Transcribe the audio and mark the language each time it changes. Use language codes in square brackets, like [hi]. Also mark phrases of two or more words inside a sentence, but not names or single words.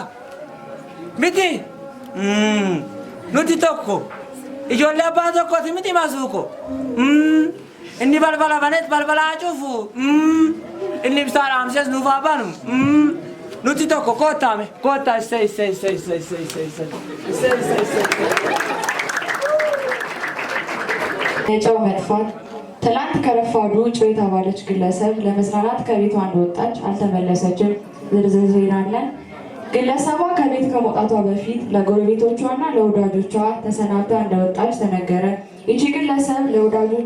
[om] Miti. Nuti tokko. Ijoollee abbaa tokkooti miti Mazuko. Inni balbala banet balbala cufu. Inni ibsaa dhaamses nuuf haa banu. Nuti tokko koottaame. Koottaa sei. [am] የጨው መጥፋት ትላንት ከረፋዱ ጨው የተባለች ግለሰብ ለመዝናናት ከቤቷ እንደወጣች አልተመለሰችም። ዝርዝር ዜና አለን። ግለሰቧ ከቤት ከመውጣቷ በፊት ለጎረቤቶቿና ለወዳጆቿ ተሰናብታ እንደወጣች ተነገረ። ይቺ ግለሰብ ለወዳጆቿ